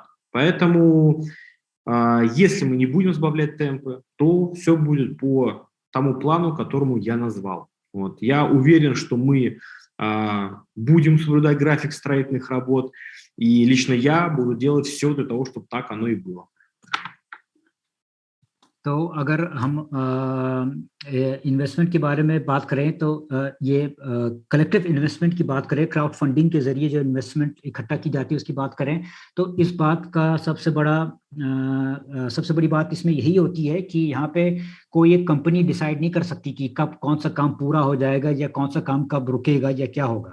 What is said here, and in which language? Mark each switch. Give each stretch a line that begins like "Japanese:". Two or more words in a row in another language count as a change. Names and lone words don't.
Russian: Поэтому если мы не будем сбавлять темпы, то все будет по тому плану, которому я назвал. Вот. Я уверен, что мы будем соблюдать график строительных работ, и лично я буду делать все для того, чтобы так оно и было.
Hindi: तो अगर हम इन्वेस्टमेंट के बारे में बात करें तो ये
English: collective investment
Hindi: की बात करें,
English: crowd funding
Hindi: के जरिए जो इन्वेस्टमेंट इकट्ठा की जाती है उसकी बात करें, तो इस बात का सबसे बड़ी बात इसमें यही होती है कि यहाँ पे कोई एक कंपनी डिसाइड नहीं कर सकती कि कब कौन सा काम पूरा हो जाएगा या कौन सा काम कब रुकेगा या क्या होगा।